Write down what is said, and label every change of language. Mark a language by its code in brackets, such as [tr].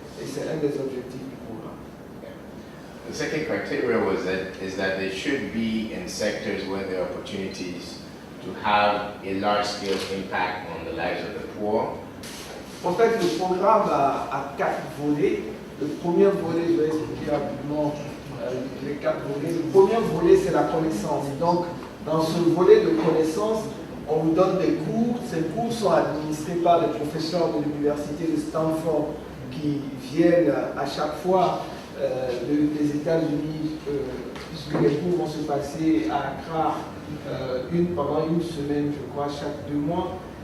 [fr] Et c'est un des objectifs du programme. [en] The second criteria is that they should be in sectors where there are opportunities to have a large-scale impact on the lives of the poor. [fr] En fait, le programme a 4 volets. Le premier volet, je vais expliquer rapidement les 4 volets. Le premier volet, c'est la connaissance. Donc, dans ce volet de connaissance, on vous donne des cours. Ces cours sont administrés par des professeurs de l'université de Stanford qui viennent à chaque fois des États-Unis, puisque les cours vont se passer à Accra pendant une semaine, je crois, chaque 2 mois.